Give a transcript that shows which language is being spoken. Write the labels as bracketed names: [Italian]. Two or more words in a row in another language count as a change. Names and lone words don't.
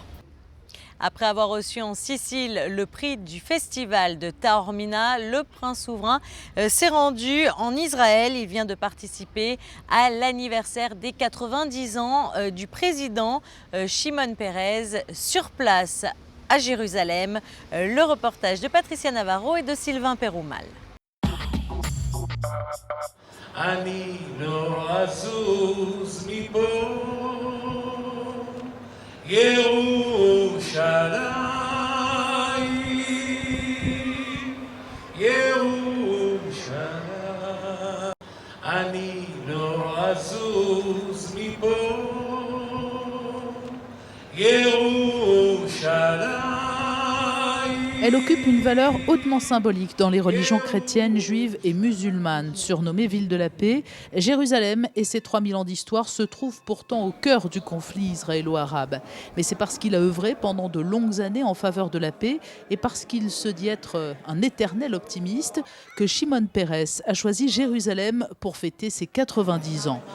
[French] Après avoir reçu en Sicile le prix du festival de Taormina, le prince souverain s'est rendu en Israël. Il vient de participer à l'anniversaire des 90 ans du président Shimon Peres sur place à Jérusalem. Le reportage de Patricia Navarro et de Sylvain Péroumal. [Hebrew] ירושלים, ירושלים, אני לא אזוז מפה, ירושלים. [French] Elle occupe une valeur hautement symbolique dans les religions chrétiennes, juives et musulmanes. Surnommée ville de la paix, Jérusalem et ses 3000 ans d'histoire se trouvent pourtant au cœur du conflit israélo-arabe. Mais c'est parce qu'il a œuvré pendant de longues années en faveur de la paix et parce qu'il se dit être un éternel optimiste que Shimon Peres a choisi Jérusalem pour fêter ses 90 ans.